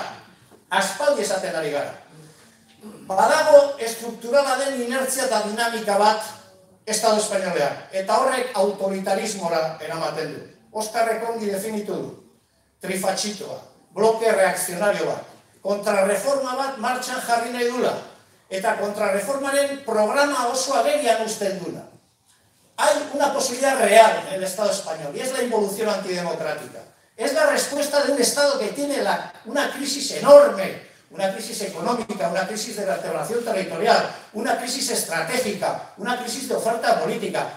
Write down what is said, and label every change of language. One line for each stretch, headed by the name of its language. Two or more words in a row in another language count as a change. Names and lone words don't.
Basque: Aspaldi esaten ari gara. Badago estrukturala den inertzia eta dinamika bat Estado espainolean. Eta horrek autoritarismora eramaten du. Oskarrek ongi definitu du. Trifachitoa, bloke reakzionario bat. Kontrarreforma bat martxan jarri nahi dula. Eta kontrarreformaren programa oso agerian uzten duna.
Spanish: Hay una posibilidad real en el Estado español y es la involución antidemocrática. Es la respuesta de un Estado que tiene una crisis enorme, una crisis económica, una crisis de vertebración territorial, una crisis estratégica, una crisis de oferta política.